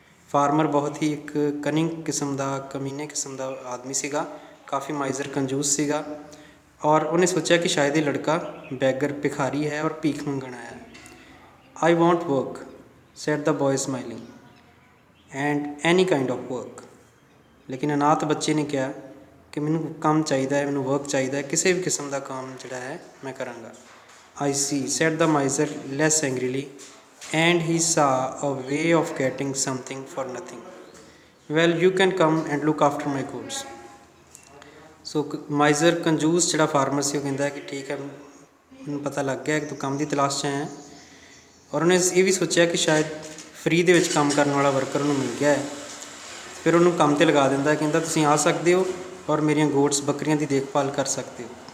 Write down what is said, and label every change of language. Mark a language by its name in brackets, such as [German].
[Punjabi] Farmer ਬਹੁਤ ਹੀ ਇੱਕ cunning ਕਿਸਮ ਦਾ, ਕਮੀਨੇ ਕਿਸਮ ਦਾ ਆਦਮੀ ਸੀਗਾ, ਕਾਫੀ ਮਾਈਜ਼ਰ ਕੰਜੂਸ ਸੀਗਾ ਔਰ ਉਹਨੇ ਸੋਚਿਆ ਕਿ ਸ਼ਾਇਦ ਇਹ ਲੜਕਾ ਬੈਗਰ ਭਿਖਾਰੀ ਹੈ ਔਰ ਭੀਖ ਮੰਗਣ ਆਇਆ ਹੈ। [English] I want work, said the boy smiling, and any kind of work. [Punjabi] ਲੇਕਿਨ ਅਨਾਥ ਬੱਚੇ ਨੇ ਕਿਹਾ ਕਿ ਮੈਨੂੰ ਕੰਮ ਚਾਹੀਦਾ ਹੈ, ਮੈਨੂੰ ਵਰਕ ਚਾਹੀਦਾ ਹੈ, ਕਿਸੇ ਵੀ ਕਿਸਮ ਦਾ ਕੰਮ ਜਿਹੜਾ ਹੈ ਮੈਂ ਕਰਾਂਗਾ। [English] I see, said the miser less angrily, and he saw a way of getting something for nothing. Well, you can come and look after my goods. [Punjabi] ਸੋ ਮਾਈਜ਼ਰ ਕੰਜੂਸ ਜਿਹੜਾ ਫਾਰਮਰ ਸੀ ਉਹ ਕਹਿੰਦਾ ਕਿ ਠੀਕ ਹੈ, ਮੈਨੂੰ ਪਤਾ ਲੱਗ ਗਿਆ ਕਿ ਤੂੰ ਕੰਮ ਦੀ ਤਲਾਸ਼ 'ਚ ਆਇਆ। ਔਰ ਉਹਨੇ ਇਹ ਵੀ ਸੋਚਿਆ ਕਿ ਸ਼ਾਇਦ ਫਰੀ ਦੇ ਵਿੱਚ ਕੰਮ ਕਰਨ ਵਾਲਾ ਵਰਕਰ ਉਹਨੂੰ ਮਿਲ ਗਿਆ ਹੈ। ਫਿਰ ਉਹਨੂੰ ਕੰਮ 'ਤੇ ਲਗਾ ਦਿੰਦਾ, ਕਹਿੰਦਾ ਤੁਸੀਂ ਆ ਸਕਦੇ ਹੋ ਔਰ ਮੇਰੀਆਂ ਗੋਟਸ ਬੱਕਰੀਆਂ ਦੀ ਦੇਖਭਾਲ ਕਰ ਸਕਦੇ ਹੋ।